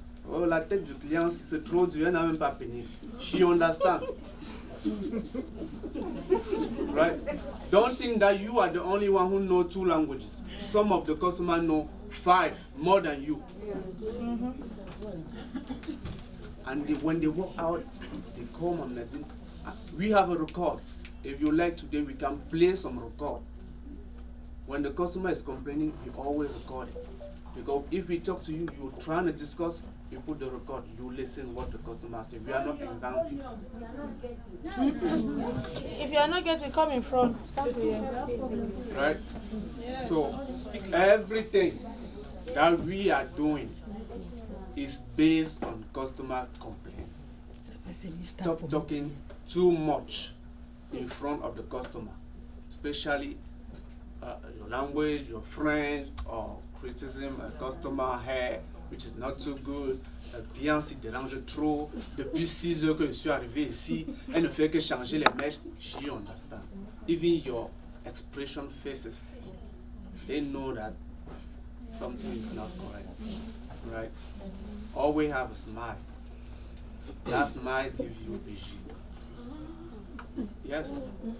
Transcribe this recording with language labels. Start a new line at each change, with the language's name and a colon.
French: Oh, la tête du client, si c'est trop dur, elle n'a même pas payé.
English: She understand. Right? Don't think that you are the only one who knows 2 languages. Some of the customers know 5 more than you. And when they walk out, they call Mom Nadine. We have a record. If you like today, we can play some record. When the customer is complaining, you always record it. Because if we talk to you, you're trying to discuss, you put the record, you listen what the customer says. We are not inventing. If you are not getting, come in front. Stand here. Right? So, everything that we are doing is based on customer complaint. Stop talking too much in front of the customer, especially your language, your French, or criticism, a customer hair, which is not too good.
French: Le client s'y dérange trop. Depuis 6 heures que je suis arrivé ici, elle ne fait que changer les mèches.
English: She understands. Even your expression faces, they know that something is not correct. Right? Always have a smile. That smile gives you vision. Yes.